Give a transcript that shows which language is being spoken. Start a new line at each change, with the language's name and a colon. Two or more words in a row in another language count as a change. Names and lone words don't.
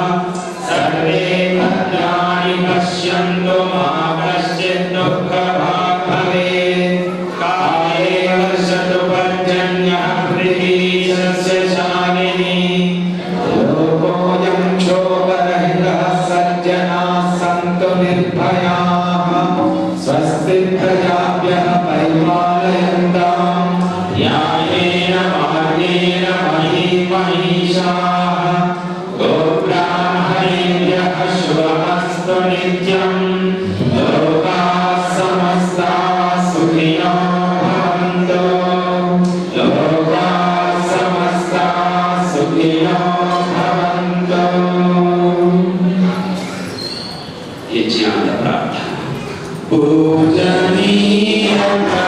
Sanskrit: సర్వే భద్రాణి పశ్యంతు మా కశ్చిత్ దుఃఖభాగ్ భవేత్. కాయే వర్షతు పర్జన్యః పృథివీ సస్యశాలినీ. లోకోऽयं క్షోభరహితः సజ్జనాः సంతు నిర్భయాः. స్వస్తి ప్రజాభ్యः పరిపాలయంతాం న్యాయేన మార్గేణ మహీం మహిషాः. గోబ్రాహ్మణేభ్యः శుభమస్తు నిత్యం. లోకాः సమస్తాः సుఖినో భవంతు. లోకాः సమస్తాः సుఖినో భవంతు. యజ్ఞాంత ప్రార్థన. పూజనీయం